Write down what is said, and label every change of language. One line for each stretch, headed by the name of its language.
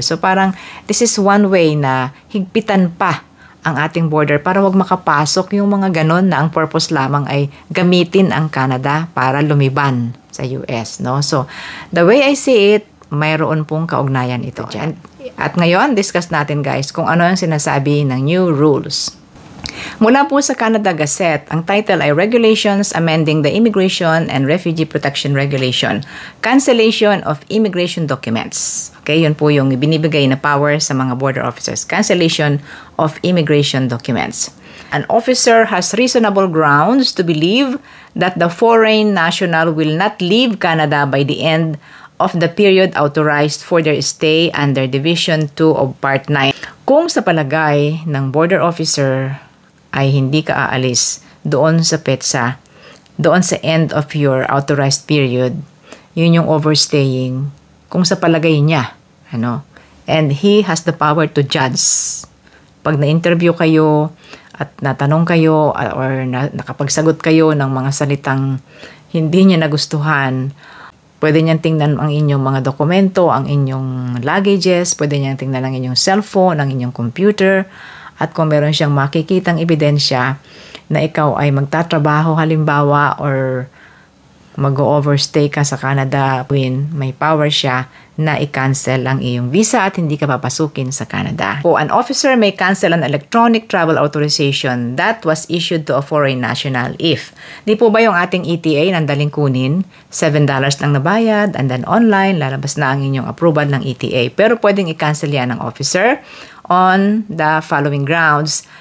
Filipino: So parang
English: this is one way
Filipino: na higpitan pa ang ating border para wag makapasok yung mga ganon na ang purpose lamang ay gamitin ang Canada para lumiban sa US, no? So, the way I see it, mayroon pong kaugnayan ito dyan. At ngayon, discuss natin guys kung ano ang sinasabi ng new rules. Mula po sa Canada Gazette, ang title ay Regulations Amending the Immigration and Refugee Protection Regulation, Cancellation of Immigration Documents. Okay, yun po yung binibigay na power sa mga border officers. Cancellation of Immigration Documents.
English: An officer has reasonable grounds to believe that the foreign national will not leave Canada by the end of the period authorized for their stay under Division 2 of Part 9.
Filipino: Kung sa palagay ng border officer ay hindi ka aalis doon sa petsa doon sa
English: end of your authorized period,
Filipino: yun yung overstaying kung sa palagay niya.
English: And he has the power to judge.
Filipino: Pag na-interview kayo at natanong kayo or nakapagsagot kayo ng mga salitang hindi niya nagustuhan, pwede niyang tingnan ang inyong mga dokumento, ang inyong luggages, pwede niyang tingnan ang inyong cellphone, ang inyong computer, at kung meron siyang makikitang ebidensya na ikaw ay magtatrabaho halimbawa or mag-overstay ka sa Canada, may power siya na i-cancel ang iyong visa at hindi ka papasukin sa Canada.
English: An officer may cancel an electronic travel authorization that was issued to a foreign national if.
Filipino: Di po ba yung ating ETA nandaling kunin? $7 lang nabayad and then online, lalabas na ang inyong approval ng ETA. Pero pwedeng i-cancel yan ng officer
English: on the following grounds.